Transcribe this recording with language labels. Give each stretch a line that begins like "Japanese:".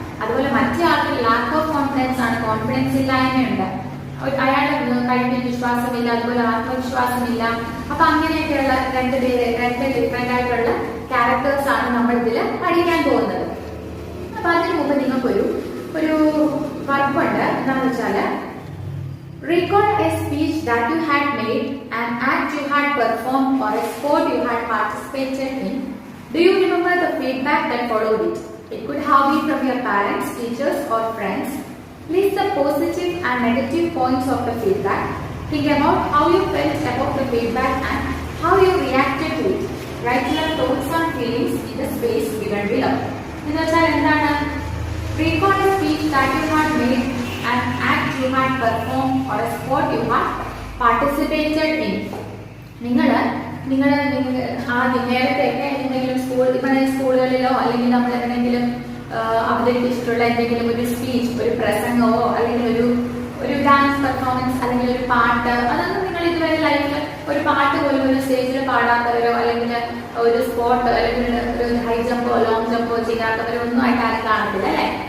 Malayalam: അതുപോലെ മറ്റേ ആൾക്ക് ലാക്ക് ഓഫ് കോൺഫിഡൻസ് ആണ്, കോൺഫിഡൻസ് ഇല്ലായ്മയുണ്ട്. അയാളുടെ കഴിവിൽ വിശ്വാസമില്ല, അതുപോലെ ആത്മവിശ്വാസമില്ല. അപ്പൊ അങ്ങനെയൊക്കെയുള്ള രണ്ട് ഡിഫറെന്റ് ആയിട്ടുള്ള ക്യാരക്ടേഴ്സ് ആണ് നമ്മൾ ഇതിൽ പഠിക്കാൻ പോകുന്നത്. അപ്പൊ അതിന് മുമ്പ് നിങ്ങൾക്കൊരു വർക്കുണ്ട്. എന്താണെന്ന് വെച്ചാല്
English: recall a speech that you had made, an act you had performed, or a sport you had participated in. Do you remember the feedback that followed it? It could have been from your parents, teachers, or friends. List the positive and negative points of the feedback. Think about how you felt about the feedback and how you reacted to it. Write your thoughts and feelings in the space given below.
Malayalam: എന്നുവെച്ചാൽ എന്താണ്?
English: Recall a speech that you had made, an act you had performed, or a sport you had participated in.
Malayalam: നിങ്ങൾ ആദ്യം നേരത്തെയൊക്കെ എന്തെങ്കിലും സ്കൂളുകളിലോ അല്ലെങ്കിൽ നമ്മൾ എന്തെങ്കിലും അവതരിപ്പിച്ചിട്ടുള്ള എന്തെങ്കിലും ഒരു സ്പീച്ച്, ഒരു പ്രസംഗമോ അല്ലെങ്കിൽ ഒരു ഡാൻസ് പെർഫോമൻസ് അല്ലെങ്കിൽ ഒരു പാട്ട്, അതൊന്നും നിങ്ങൾ ഇതുവരെ ലൈഫിൽ ഒരു പാട്ട് പോലും ഒരു സ്റ്റേജിൽ പാടാത്തവരോ അല്ലെങ്കിൽ ഒരു സ്പോർട്ട് അല്ലെങ്കിൽ ഒരു ഹൈ ജമ്പോ ലോങ് ജമ്പോ ചെയ്യാത്തവരോ ഒന്നും ആയിട്ട് ആരും കാണത്തില്ല അല്ലെ?